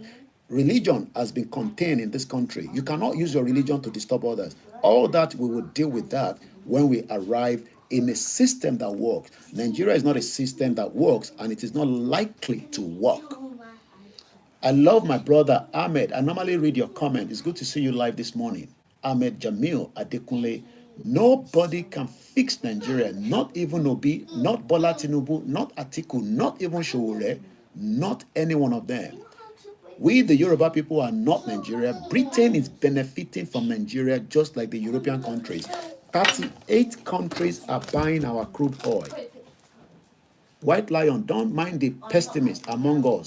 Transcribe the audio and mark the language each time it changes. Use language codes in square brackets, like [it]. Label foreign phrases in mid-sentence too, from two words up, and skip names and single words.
[en] Religion has been contained in this country. You cannot use your religion to disturb others. All that, we will deal with that when we arrive in a system that works. Nigeria is not a system that works, and it is not likely to work. I love my brother Ahmed. I normally read your comment. It's good to see you live this morning. Ahmed Jamil Adekunle. Nobody can fix Nigeria, not even Obi, not Bola Tinubu, not Atiku, not even Showore. Not any one of them. We, the Yoruba people, are not Nigeria. Britain is benefiting from Nigeria just like the European countries. 38 countries are buying our crude oil. White Lion, don't mind the pessimists among us.